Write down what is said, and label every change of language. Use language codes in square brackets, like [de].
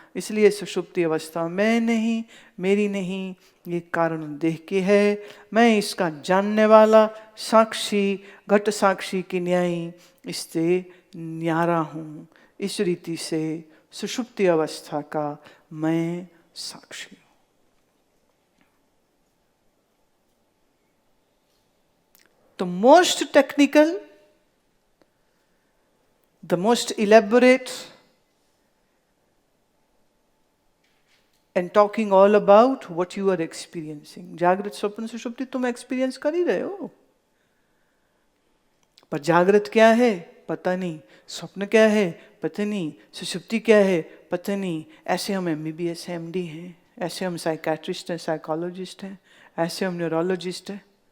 [hi] इसलिए सुषुप्ति अवस्था मैं नहीं, मेरी नहीं, ये कारण देह की है। मैं इसका जानने वाला, साक्षी, घट साक्षी की न्यायी, इससे न्यारा हूं। इस रीति से सुषुप्ति अवस्था का मैं साक्षी हूं। [en] तो most technical, the most elaborate and talking all about what you are experiencing. [hi] जागृत स्वप्न सुषुप्ति तुम एक्सपीरियंस कर ही रहे हो, पर जागृत क्या है पता नहीं, स्वप्न क्या है पता नहीं, सुषुप्ति क्या है पता नहीं। ऐसे हम MBBS MD हैं, ऐसे हम साइकेट्रिस्ट हैं, साइकोलॉजिस्ट हैं, ऐसे हम न्यूरोलॉजिस्ट हैं।